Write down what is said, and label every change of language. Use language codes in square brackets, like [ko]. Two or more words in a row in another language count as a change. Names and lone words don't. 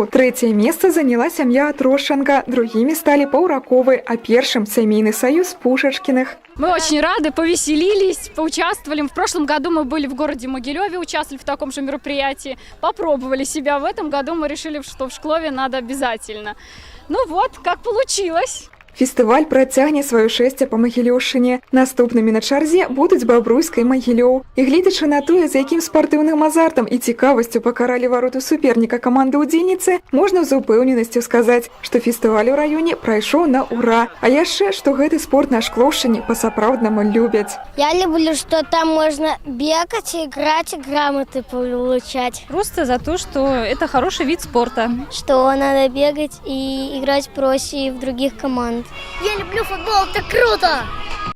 [ru] Третье место заняла семья Трошенко. Другими стали Паўраковы, а первым семейный союз Пушечкиных. Мы очень рады, повеселились, поучаствовали. В прошлом году мы были в городе Могилеве, участвовали в таком же мероприятии, попробовали себя. В этом году мы решили, что в Шклове надо обязательно. Ну вот, как получилось. [be] Фестываль працягне сваё шэсце па Магілёўшчыне. Наступнымі на чарзе будуць Бабруйска і Магілёў. І гледзячы на тое, з якім спартыўным азартам і цікавасцю пакаралі вароты суперніка каманды удзельніцы, можна з упэўненасцю сказаць, што фестываль у раёне прайшоў на ура. А яшчэ, што гэты спорт на Шклоўшчыне па-сапраўднаму любяць. [ru] Я люблю, что там можно бегать, играть, грамоты получать. Просто за то, что это хороший вид спорта. Что надо бегать и играть проще в других команд. Я люблю футбол, это круто!